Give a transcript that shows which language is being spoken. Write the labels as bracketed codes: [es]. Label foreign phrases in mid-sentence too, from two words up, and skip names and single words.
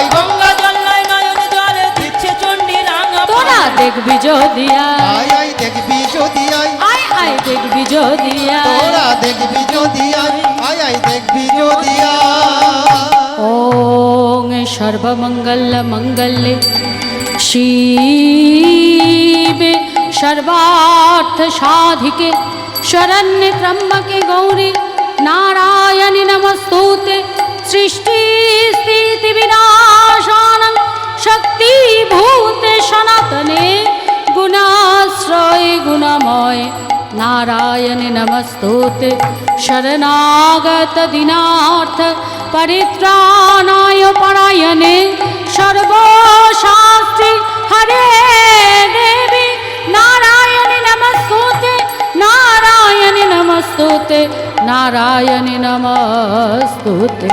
[bn] গঙ্গা জল নয়, নয়ন জলে দিচ্ছে চণ্ডী রাঙা পায়ে। তোরা দেখবি যদি আয়, আয় দেখবি যদি আয়, আয় আয় দেখবি যদি আয়। তোরা দেখবি যদি আয়, আয় দেখবি যদি আয়। [sa] ওং সর্বমঙ্গল মঙ্গলে শিবে সর্বার্থ সাধিকে শরণ্যে ত্র্যম্বকে গৌরী নারায়ণী নমস্তুতে। সৃষ্টি স্থিতি বিনাশানং শক্তিভূতে সনাতনে গুণাশ্রয়ে গুণময় नारायण नमस्तुते शरणागत दीनार्थ परित्राणाय परायणे सर्वशास्त्रे हरे देवी नारायण नमस्तुते नारायण नमस्तुते नारायण नमस्तुते।